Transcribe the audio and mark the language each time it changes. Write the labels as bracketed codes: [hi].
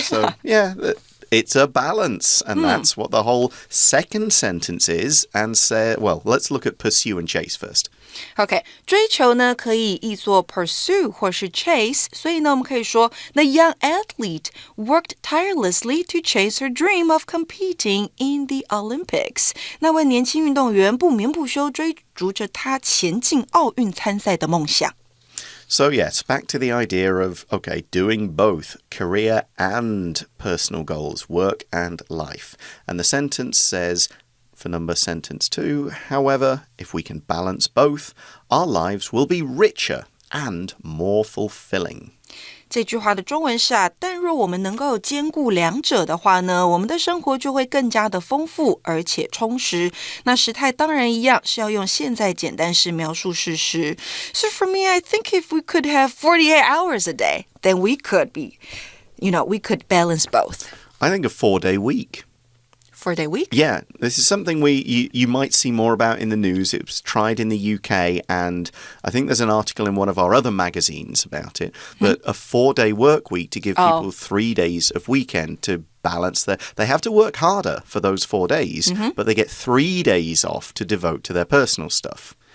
[en] So, yeah, it's a balance, and that's what the whole second sentence is. And let's look at pursue and chase first. OK， [zh] 追求呢可以译作 pursue 或是 chase， 所以呢我们可以说 [en] The young athlete worked tirelessly to chase her dream of competing in the Olympics。 [zh] 那位年轻运动员不眠不休追逐着他前进奥运参赛的梦想。 [en] So yes, back to the idea of, okay, doing both career and personal goals, work and life. And the sentence says, for number sentence 2, however, if we can balance both, our lives will be richer and more fulfilling. [zh] 这句话的中文是但若我们能够兼顾两者的话呢，我们的生活就会更加的丰富而且充实。那时态当然一样，是要用现在简单式描述事实。 [en] So for me, I think if we could have 48 hours a day, then we could we could balance both. I think a 4-day week. 4-day week? Yeah, this is something you might see more about in the news. It was tried in the UK, and I think there's an article in one of our other magazines about it, but a 4-day work week to give people 3 days of weekend to balance they have to work harder for those 4 days, but they get 3 days off to devote to their personal stuff.